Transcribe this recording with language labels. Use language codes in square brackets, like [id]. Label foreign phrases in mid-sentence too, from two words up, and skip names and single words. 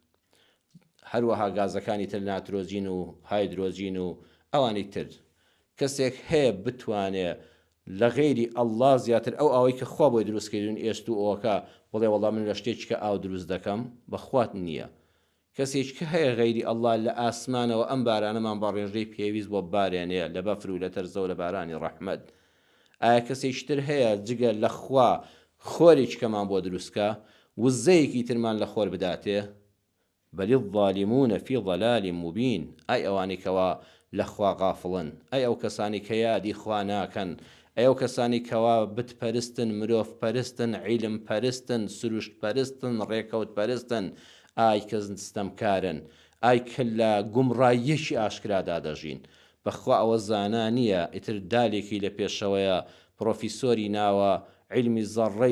[ckb] هەروەها گازەکانی تر ناترۆجین و هایدرۆجین و ئەوانی تر کەسێک هەیە بتوانێ لە غەیری ئەڵڵا زیاتر ئەو ئەوەی کە خوا بۆی دروستکردن ئێست و ئەوەکە بڵێ وەڵا من لە شتێکی کە ئاو دروست دەکەم بەخوات نییە کەسێک کە هەیە غەیری ئەڵڵا لە ئاسمانەوە ئەم بارانەمان بە ڕێژەی پێویست بۆ بارێنەیە لە بەفر و لە تەرزە و لە بارانی ڕەحمەت ئایا کەسێکتر هەیە جگە لە خوا خۆرێکمان بۆ دروستکە وزەیەکی ترمان لە خۆر بداتێ [ar] بەلی الظالمون فی ضلال مبین [ckb] ئای ئەوانی کەوا لە خوا غافڵن ئەی ئەو کەسانی کە یادی خوا ناکەن ئەی ئەو کەسانی کەوا بتپەرستن مرۆڤ پەرستن عیلم پەرستن سروشت پەرستن ڕێکەوت پەرستن ئای کە ستەمکارن ئای کە لە گومڕاییەکی ئاشکرادا دەژین بەخوا ئەوە زانا نییە ئیتر دالێکی لە پێشەوەیە پرۆفیسۆری ناوە عیلمی زەڕەی